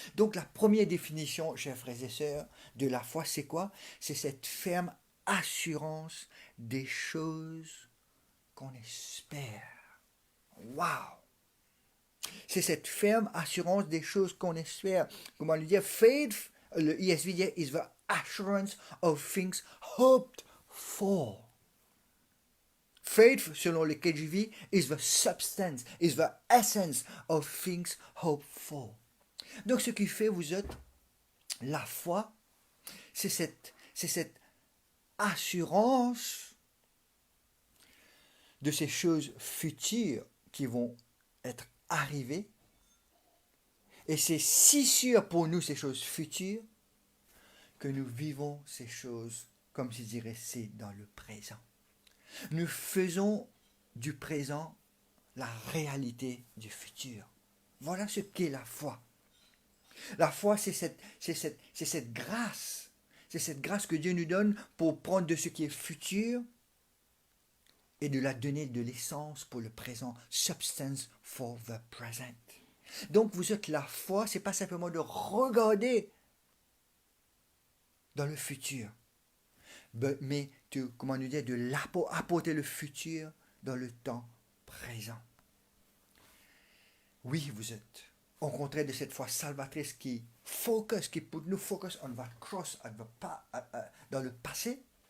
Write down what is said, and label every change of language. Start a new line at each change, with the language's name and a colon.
French: Donc la première définition, chers frères et sœurs, de la foi, c'est quoi? C'est cette ferme assurance des choses qu'on espère. Waouh! C'est cette ferme assurance des choses qu'on espère. Comment le dire?
English: Faith,
French: le ESV dit,
English: is the assurance of things hoped for. Faith,
French: selon le KJV,
English: is the substance, is the essence of things hoped for.
French: Donc ce qui fait, vous êtes, la foi, c'est cette assurance de ces choses futures qui vont être arrivées. Et c'est si sûr pour nous ces choses futures que nous vivons ces choses comme si dirait c'est dans le présent. Nous faisons du présent la réalité du futur. Voilà ce qu'est la foi. La foi, c'est cette grâce. C'est cette grâce que Dieu nous donne pour prendre de ce qui est futur et de la donner de l'essence pour le présent.
English: Substance for the present.
French: Donc vous êtes la foi, c'est pas simplement de regarder dans le futur, mais comment nous dire, de apporter le futur dans le temps présent. Oui, vous êtes au contraire de cette foi salvatrice qui pour nous
English: focus on the cross,
French: dans le passé.